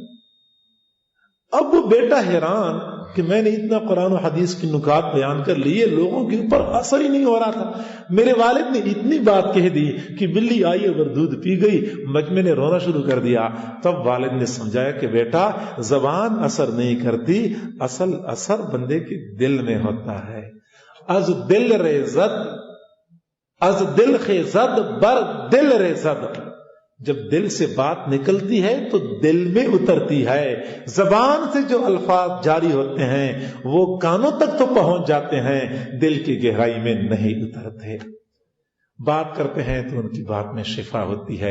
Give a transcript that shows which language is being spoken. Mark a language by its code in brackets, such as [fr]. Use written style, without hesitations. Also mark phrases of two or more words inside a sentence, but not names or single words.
[ur] اب وہ بیٹا حیران کہ میں نے اتنا قرآن و حدیث کی نکات بیان کر لیے، لوگوں کے اوپر اثر ہی نہیں ہو رہا تھا۔ میرے والد نے اتنی بات کہہ دی کہ بلی آئی اور دودھ پی گئی، مجمع نے رونا شروع کر دیا۔ تب والد نے سمجھایا کہ بیٹا زبان اثر نہیں کرتی، اصل اثر بندے کے دل میں ہوتا ہے۔ [fa] از دل ریزد، از دل خیزد بر دل ریزد، [ur] جب دل سے بات نکلتی ہے تو دل میں اترتی ہے۔ زبان سے جو الفاظ جاری ہوتے ہیں وہ کانوں تک تو پہنچ جاتے ہیں، دل کی گہرائی میں نہیں اترتے۔ بات کرتے ہیں تو ان کی بات میں شفا ہوتی ہے۔